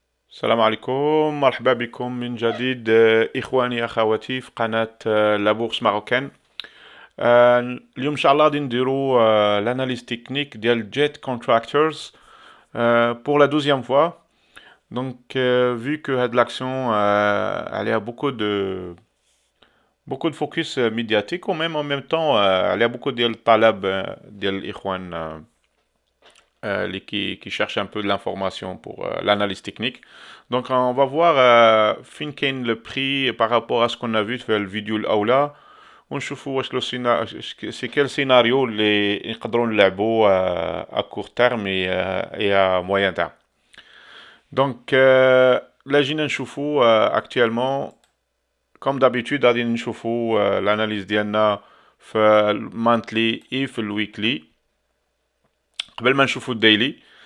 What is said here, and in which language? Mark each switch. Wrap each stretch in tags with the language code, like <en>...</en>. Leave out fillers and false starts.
<ar>السلام عليكم، مرحبا بكم من جديد إخواني أخواتي في قناة لا بورس ماروكان. اليوم إن شاء الله غادي نديرو</ar> <fr>l'analyse technique</fr> <ar>ديال Jet Contractors</ar> <fr>pour la 12e fois. Donc vu que cette l'action elle a beaucoup de focus médiatique ou même en même temps elle a beaucoup de talab</fr> <ar>ديال الإخوان</ar> <fr>qui cherchent un peu de l'information pour l'analyse technique. Donc on va voir fin</fr> <ar>كاين</ar> <fr>le prix par rapport à ce qu'on a vu</fr> <ar>في الفيديو الأولى ونشوفوا واش</ar> <fr>لو سي كيل سيناريو</fr> <ar>اللي نقدروا نلعبوا</ar> <fr>à court terme et à moyen terme.</fr> <ar>Donc là جينا نشوفوا</ar> <fr>actuellement comme d'habitude</fr> <ar>غادي نشوفوا</ar> <fr>l'analyse</fr> <ar>ديالنا في المانثلي et في الويكلي قبل ما نشوفوا الديلي.</ar>